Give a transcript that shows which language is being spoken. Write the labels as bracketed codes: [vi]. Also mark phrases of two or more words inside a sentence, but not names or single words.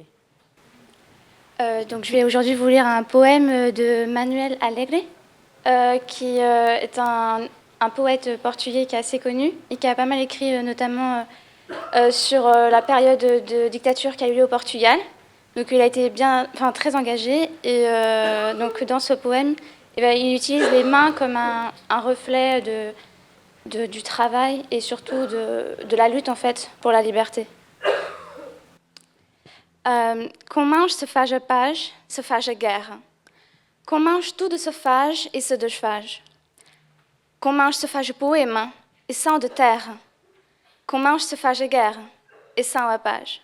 [fr] Donc, je vais aujourd'hui vous lire un poème de Manuel Alegre, qui est un poète portugais qui est assez connu et qui a pas mal écrit notamment sur la période de dictature qu'il y a eu au Portugal. Donc il a été très engagé et donc dans ce poème, il utilise les mains comme un reflet du travail et surtout de la lutte en fait pour la liberté. [pt] Com mãos se faz a paz, se faz a guerra. Com mãos tudo se faz e se desfaz. Com mãos se faz o poema e são de terra. Com mãos se faz a guerra e são a paz.